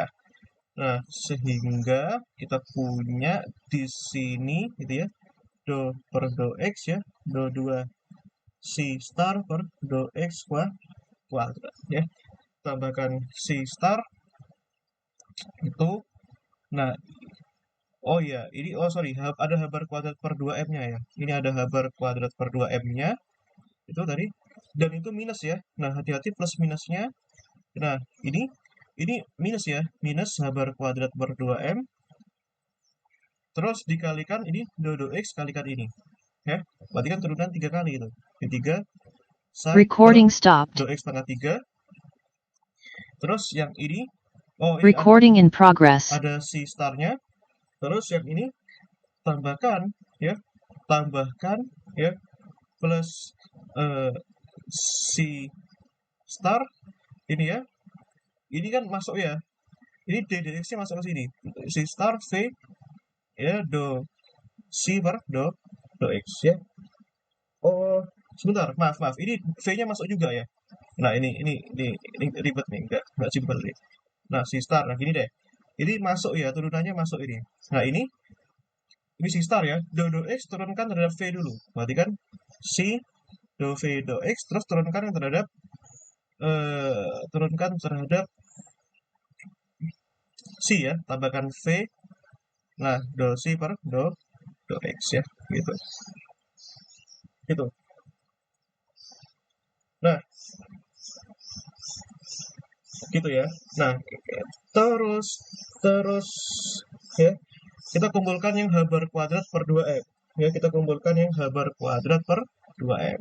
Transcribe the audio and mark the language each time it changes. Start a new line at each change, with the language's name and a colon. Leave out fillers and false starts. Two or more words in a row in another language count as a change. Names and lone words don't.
Indonesian: Nah sehingga kita punya di sini gitu ya, do per do x ya, do 2 si star per do x kuadrat ya, tambahkan si star itu. Nah oh iya ini, oh sorry, ada habar kuadrat per 2m nya ya, ini ada habar kuadrat per 2m nya itu tadi, dan itu minus ya. Nah hati-hati plus minusnya. Nah ini minus ya, minus habar kuadrat per 2m terus dikalikan ini do x kalikan ini ya, berarti kan turunan 3 kali itu, di 3 psi per
English: Recording stopped.
Indonesian: do x pangkat 3. Terus yang ini, oh ini
English: Recording in progress.
Indonesian: ada si starnya. Terus yang ini tambahkan ya, tambahkan ya, plus si star ini ya, ini kan masuk ya, ini d dx nya masuk ke sini, si star v ya do si per do x ya. Oh sebentar, maaf, ini v nya masuk juga ya. Nah ini ribet nih, nggak simpel nih. Nah si star, nah gini deh, ini masuk ya, turunannya masuk ini. Nah ini si star ya, do x turunkan terhadap v dulu, berarti kan si do v do x, terus turunkan terhadap si ya, tambahkan v, nah do si per do x ya, gitu gitu. Nah gitu ya. Nah terus ya, kita kumpulkan yang habar kuadrat per 2m ya, kita kumpulkan yang habar kuadrat per 2m.